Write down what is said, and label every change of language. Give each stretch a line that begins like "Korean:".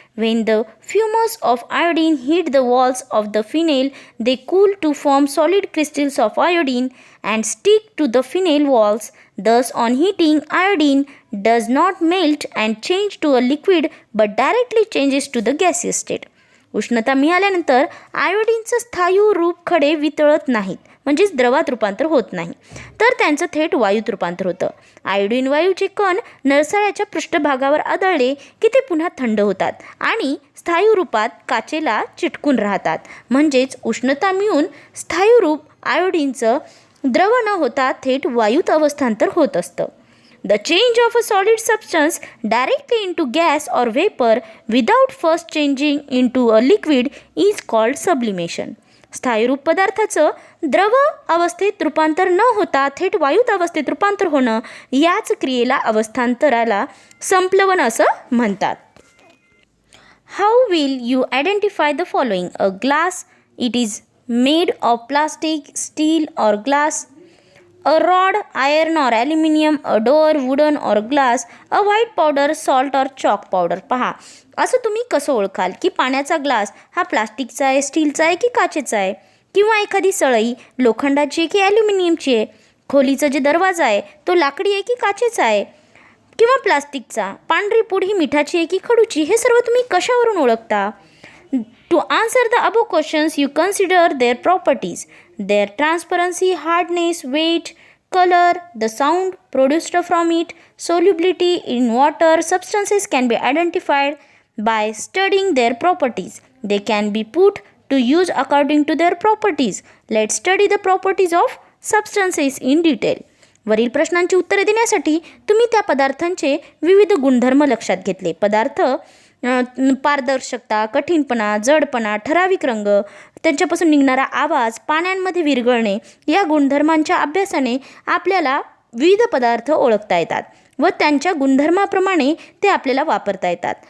English: When the fumes of iodine hit the walls of the phenyl, they cool to form solid crystals of iodine and stick to the phenyl walls. Thus, on heating, iodine does not melt and change to a liquid but directly changes to the gaseous state.
Marathi: उष्णता मिळाल्यानंतर आयोडीनचं स्थायू रूप खडे वितळत नाहीत, म्हणजेच द्रवात रूपांतर होत नाही, तर त्यांचं थेट वायूत रूपांतर होतं. आयोडीन वायूचे कण नरसाळ्याच्या पृष्ठभागावर आदळले की ते पुन्हा थंड होतात आणि स्थायू रूपात काचेला चिटकून राहतात. म्हणजेच उष्णता मिळून स्थायू रूप आयोडीनचं द्रव न होता थेट वायूत अवस्थांतर होत असतं.
English: The change of a solid substance directly into gas or vapor without first changing into a liquid is called sublimation.
Marathi: स्थायीरूप पदार्थाचं द्रव अवस्थेत रूपांतर न होता थेट वायूत अवस्थेत रूपांतर होणं याच क्रियेला अवस्थांतराला संप्लवन असं म्हणतात.
English: How will you identify the following? A glass, it is made of plastic, steel or glass. A rod, iron or aluminum. A door, wooden or glass. A white powder, salt or chalk powder.
Marathi: पहा, असं तुम्ही कसं ओळखाल की पाण्याचा glass हा प्लास्टिकचा आहे, स्टीलचा आहे की काचेचा आहे, किंवा एखादी सळई लोखंडाची आहे की ॲल्युमिनियमची आहे, खोलीचा जे दरवाजा आहे तो लाकडी आहे की काचेचा आहे किंवा प्लास्टिकचा, पांढरी पूड ही मिठाची आहे की खडूची, हे सर्व तुम्ही कशावरून ओळखता?
English: To answer the above questions, you consider their properties, their transparency, hardness, weight, color, the sound produced from it, solubility in water. Substances can be identified by studying their properties. They can be put to use according to their properties. Let's study the properties of substances in detail.
Marathi: वरील प्रश्नांची उत्तरे देण्यासाठी तुम्ही त्या पदार्थांचे विविध गुणधर्म लक्षात घेतले. पदार्थ पारदर्शकता, कठीणपणा, जडपणा, ठराविक रंग, त्यांच्यापासून निघणारा आवाज, पाण्यामध्ये विरघळणे या गुणधर्मांच्या अभ्यासाने आपल्याला विविध पदार्थ ओळखता येतात व त्यांच्या गुणधर्माप्रमाणे ते आपल्याला वापरता येतात.